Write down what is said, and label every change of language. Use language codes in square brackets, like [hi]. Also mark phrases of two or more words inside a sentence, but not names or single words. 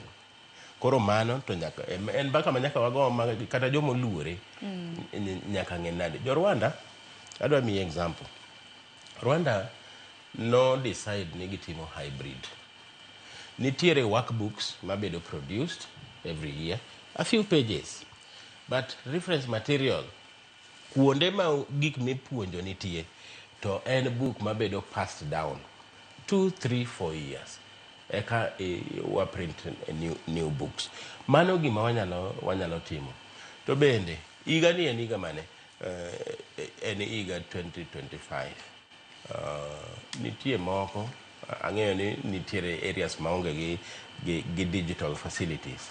[luo] Koro mano to nyaka en mbaka ma nyaka wago kata jomo luore nyaka ng'e nade. Jo Rwanda adwa mi example. Rwanda no decide ni gitimo hybrid. Nitiere workbooks mabedo [en] produced every year, a few pages, but reference material [luo] kuonde ma gik mipuonjo nitie to en book mabedo [en] passed down [luo] 2, 3, 4 years. Eka wa [en] print new books. [luo] Mano gima wanyalo timo. To bende higa ni en higa mane? En higa 2025. Nitie moko ang'eyo ni nitiere areas maonge gi [en] digital facilities.